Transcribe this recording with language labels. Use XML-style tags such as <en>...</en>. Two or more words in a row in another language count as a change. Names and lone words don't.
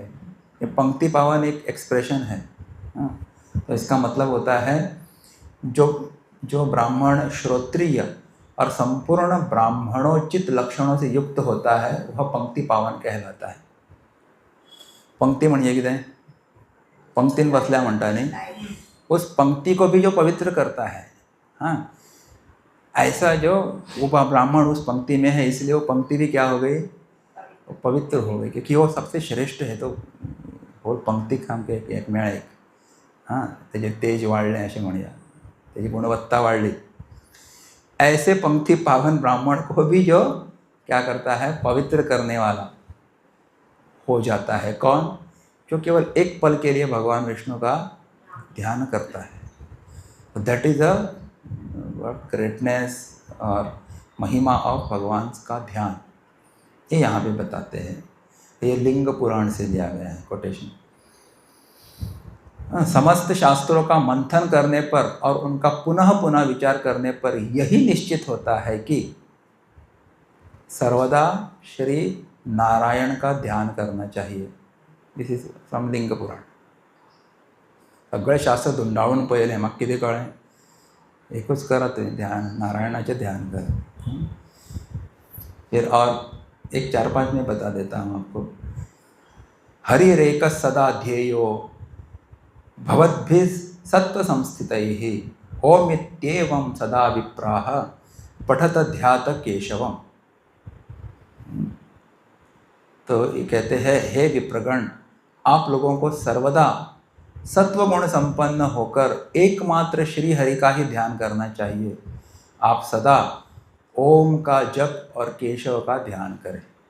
<hi>ये पंक्ति पावन एक एक्सप्रेशन है। तो इसका मतलब होता है जो ब्राह्मण श्रोत्रिय और संपूर्ण ब्राह्मणोचित लक्षणों से युक्त होता है वह पंक्ति पावन कहलाता है।</hi> <kok>पंक्ति म्हणजे कितें? पंक्तीन बसल्या म्हणटा</kok> <hi>नहीं, उस पंक्ति को भी जो पवित्र करता है। हाँ, ऐसा जो वो ब्राह्मण उस पंक्ति में है, इसलिए वो पंक्ति भी क्या हो गई? पवित्र हो गई, क्योंकि वो सबसे श्रेष्ठ है। तो वो पंक्ती काम के</hi> <kok>एक मेळ एक, हाँ, तेजे तेज वाढले असे म्हणूया, तेजी गुणवत्ता वाढली।</kok> <hi>ऐसे पंक्ति पावन ब्राह्मण को भी जो क्या करता है? पवित्र करने वाला हो जाता है। कौन? जो केवल एक पल के लिए भगवान विष्णु का ध्यान करता है।</hi> <en>That is a greatness</en> <hi>और महिमा ऑफ भगवान का ध्यान, ये यहाँ पे बताते हैं। ये लिंग पुराण से लिया गया है कोटेशन। समस्त शास्त्रों का मंथन करने पर और उनका पुनः पुनः विचार करने पर यही निश्चित होता है कि सर्वदा श्री नारायण का ध्यान करना चाहिए।</hi> <en>This is from लिंग पुराण।</en> <kok>सगळे शास्त्र धुंडाळून पळयलें, म्हाका कितें कळ्ळें? एकूच करा तुवें ध्यान, नारायणाचे ध्यान कर।</kok> <hi>फिर और एक 4-5 में बता देता हूँ आपको।</hi> <sa>हरिरेक सदा ध्येयो भवद्भिः सत्व संस्थितैः, ओमित्येवं सदा विप्राः पठत ध्यात केशवम।</sa> <hi>तो ये कहते हैं, हे विप्रगण, आप लोगों को सर्वदा सत्वगुण संपन्न होकर एकमात्र श्री हरि का ही ध्यान करना चाहिए। आप सदा ओम का जप और केशव का ध्यान करें।</hi>